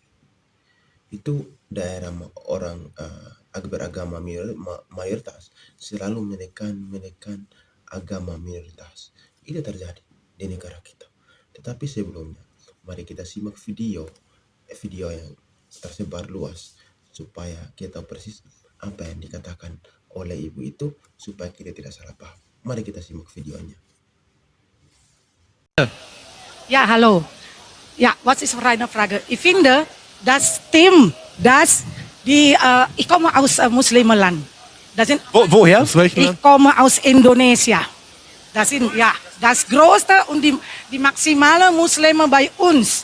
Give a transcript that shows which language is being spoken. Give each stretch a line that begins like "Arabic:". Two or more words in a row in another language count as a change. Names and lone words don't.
Indonesian: Itu daerah orang beragama mayoritas selalu menekan agama minoritas. Itu terjadi di negara kita. Tetapi sebelumnya, mari kita simak video yang tersebar luas supaya kita tahu persis apa yang dikatakan oleh ibu itu supaya kita tidak salah paham. Mari kita simak videonya.
German: Ja, hallo. Ja, was ist meine Frage? Ich finde, das stimmt, dass ich komme aus Muslimenland. Das sind, Woher? Aus welchem ich Land? komme aus Indonesia. Das sind ja das größte und die maximale Muslime bei uns.